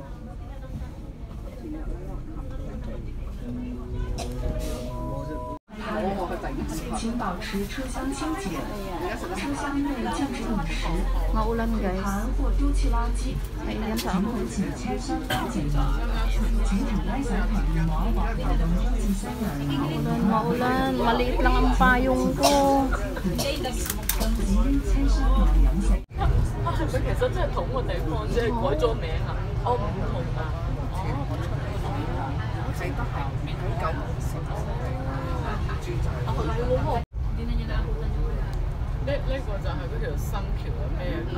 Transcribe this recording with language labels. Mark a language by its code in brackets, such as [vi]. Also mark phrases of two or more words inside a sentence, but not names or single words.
[tl] Maulan guys. Ayan sa ako. Maulan. Maliit lang ang payong ko. [yue] 佢其實真係同個地方，即係改咗名啊！哦，唔同啊！哦，我記得係免許9號線。哦，係喎。呢個就係嗰條新橋嘅咩啊？